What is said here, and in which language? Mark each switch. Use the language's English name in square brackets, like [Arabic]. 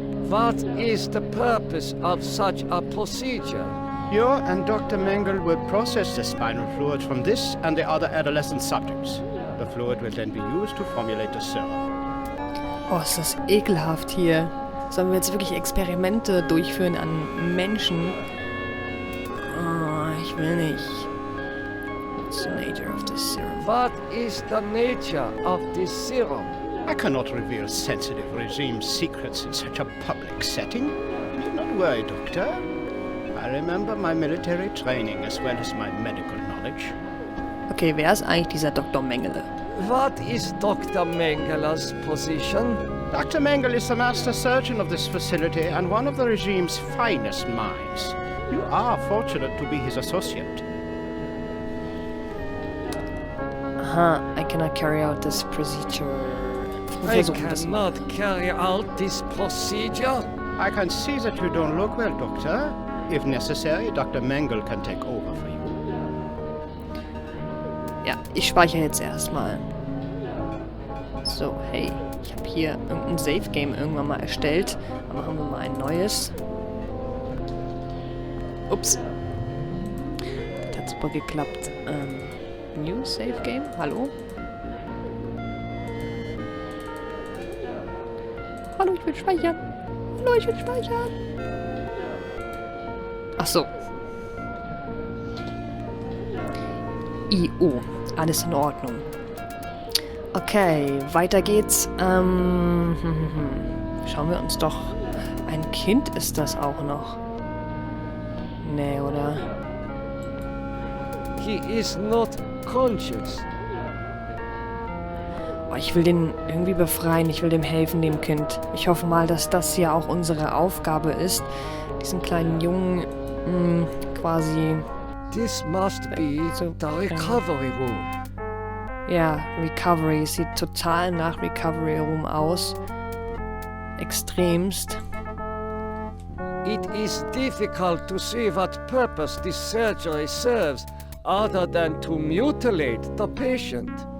[English] What is the purpose of such a procedure? You and Dr. Mengele will process the spinal fluid from this and the other adolescent subjects. The fluid will then be used to formulate the serum. [German] Oh, ist das ekelhaft hier. Sollen wir jetzt wirklich Experimente durchführen an Menschen? Oh, ich will nicht. [English] What's the nature of this serum? What is the nature of this serum? I cannot reveal sensitive regime secrets in such a public setting. Do not worry, Doctor. I remember my military training as well as my medical knowledge. [German] Okay, wer ist eigentlich dieser Dr. Mengele? [English] What is Dr. Mengele's position? Dr. Mengele is the master surgeon of this facility and one of the regime's finest minds. You are fortunate to be his associate. Aha, I cannot carry out this procedure. I cannot carry out this procedure. I can see that you don't look well, Doctor. If necessary, Dr. Mengele can take over for you. [German] Ja, ich speichere jetzt erstmal. So, hey, ich habe hier irgendein Save-Game irgendwann mal erstellt. Aber machen wir mal ein neues. Ups. Das hat super geklappt. New Save-Game? Hallo? Hallo, ich will speichern. Hallo, ich will speichern. Ach so. IO. Alles in Ordnung. Okay, weiter geht's. Schauen wir uns doch... Ein Kind ist das auch noch. Nee, oder? [English] He is not conscious. [German] Oh, ich will den irgendwie befreien. Ich will dem helfen, dem Kind. Ich hoffe mal, dass das hier auch unsere Aufgabe ist, diesen kleinen Jungen quasi... [English] This must be the recovery room. [German] Ja, Recovery. Sieht total nach Recovery Room aus. Extremst. [English] It is difficult to see what purpose this surgery serves other than to mutilate the patient.